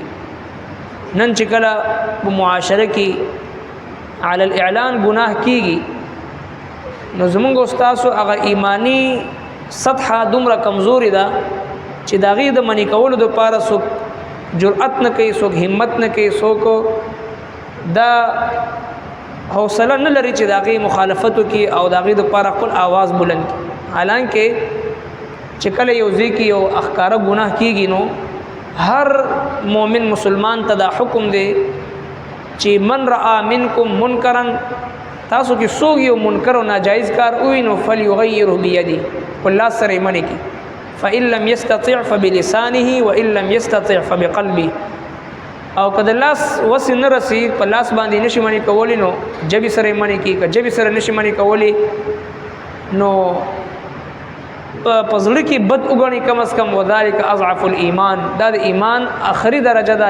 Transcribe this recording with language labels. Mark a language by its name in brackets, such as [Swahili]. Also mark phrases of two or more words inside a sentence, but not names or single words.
[Pashto] نن چې کله په معاشره کې [Arabic] علی الاعلان [Pashto] گناه کیږي نو زمونږ استادو هغه ایمانی سطحه دومره کمزوري ده چې داغه د منی کولو د پاره څوک جرأت نه کوي، څوک همت نه کوي، څوک دا حوصله نه لري چې داغه مخالفت کوي او داغه د پاره خپل आवाज بلند کړي. حالانکه چې کله یو ځکه یو اخکارا گناه کیږي نو هر مومن مسلمان ته دا حکم دی چې [Arabic] من رأى منکم منکرا، [Pashto] تاسو کې څوک یو منکر او ناجایز کار وینو [Arabic] فلیغیره بیدی، [Pashto] الله سره منی کی، [Arabic] فإن لم يستطع فبلسانه وإن لم يستطع فبقلبه. [Pashto] او کله لاس وس نه رسی په لاس باندې نشي منی کولی نو جبی سره منی کی، که جبی سره نشي منی کولی نو پزړه کې بد وګڼي کم از کم، [Arabic] وذالک اضعف الايمان، [Pashto] دا د ایمان اخري درجه دا.